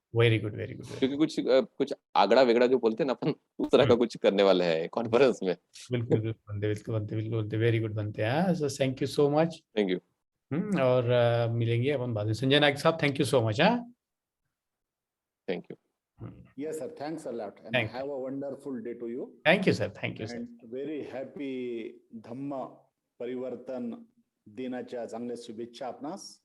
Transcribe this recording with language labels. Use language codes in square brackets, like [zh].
[en] Very good. [hi] क्योंकि कुछ आगड़ा वेगड़ा जो बोलते हैं ना अपन, उस तरह का कुछ करने वाले हैं कॉन्फ्रेंस में. बिल्कुल बनते [en] very good [hi] बनते हैं. [en] So thank you so much. Thank you. [hi] और मिलेंगे अपन बाद में. [en] संजय नायक साहब, thank you so much. Thank you. Yes sir, thanks a lot and have a wonderful day to you. Thank you sir. Thank you sir. And very happy [mr] धम्म परिवर्तन दिनाच्या चांगल्या शुभेच्छा आपणास.